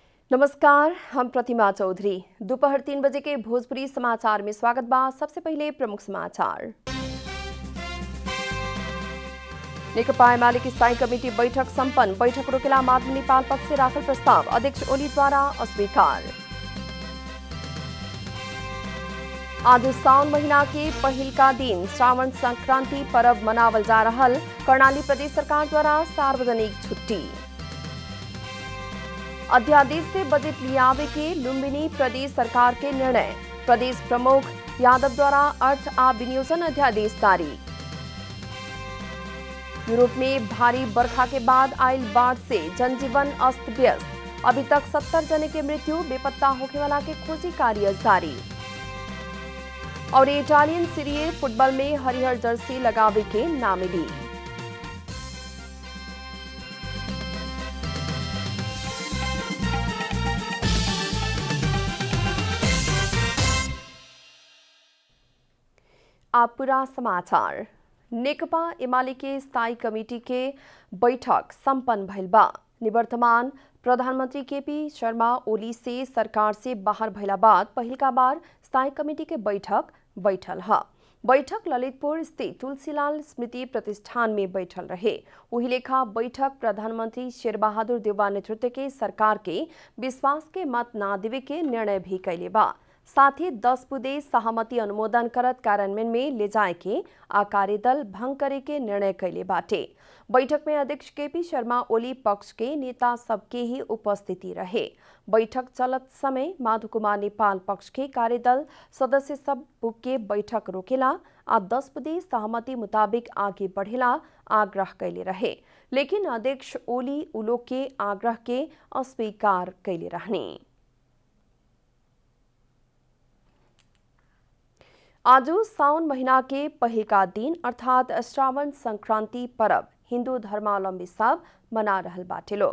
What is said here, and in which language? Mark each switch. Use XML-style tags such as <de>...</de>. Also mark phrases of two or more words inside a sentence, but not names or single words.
<bho>नमस्कार, हम प्रतिमा चौधरी। दोपहर 3 बजे के भोजपुरी समाचार में स्वागत बा। सबसे पहले प्रमुख समाचार। नेकपा एमाले की स्थायी कमेटी बैठक संपन्न। बैठक रोकेला माधव नेपाल पक्ष से राखल प्रस्ताव अध्यक्ष ओली द्वारा अस्वीकार। आज साउन महीना के पहिलका दिन श्रावण संक्रांति पर्व मनावल जा रहल। कर्णाली प्रदेश सरकार द्वारा सार्वजनिक छुट्टी। अध्यादेश से बजट लियावे के लुम्बिनी प्रदेश सरकार के निर्णय। प्रदेश प्रमुख यादव द्वारा अर्थ आ विनियोजन अध्यादेश जारी। यूरोप में भारी बरखा के बाद आयल बाढ़ से जनजीवन अस्त व्यस्त। अभी तक 70 जने के मृत्यु, बेपत्ता होने वाला के खोजी कार्य जारी। और इटालियन सीरिए फुटबॉल में हरिहर जर्सी लगावे के ना मिली। आप पूरा समाचार। नेकपा एमाले के स्थायी कमेटी के बैठक संपन्न भइल बा। निवर्तमान प्रधानमंत्री केपी शर्मा ओली से सरकार से बाहर भइला बाद पहिलका बार स्थायी कमेटी के बैठक बैठल ह। बैठक ललितपुर स्थित तुलसीलाल स्मृति प्रतिष्ठान में बैठल रहे। वही लेखा बैठक प्रधानमंत्री शेरबहादुर देउवा नेतृत्व के सरकार के विश्वास के मत ना देवे के निर्णय भी कैले बा। साथ ही 10 बुधे सहमति अनुमोदन करत कार्यान्वयन में ले जाए के आ कार्यदल भंग करे के निर्णय कैले बाटे। बैठक में अध्यक्ष केपी शर्मा ओली पक्ष के नेता सबके ही उपस्थिति रहे। बैठक चलत समय माधव कुमार नेपाल पक्ष के कार्यदल सदस्य सब के बैठक रोकेला आ 10 बुधे सहमति मुताबिक आगे बढ़ेला आग्रह कैले रहे, लेकिन अध्यक्ष ओली उलोक के आग्रह के अस्वीकार कैले रहने। आज साउन महीना के पहिलका दिन अर्थात श्रावण संक्रांति पर्व हिंदू धर्मावलंबी सब मना रहल बाटे लोग।</bho>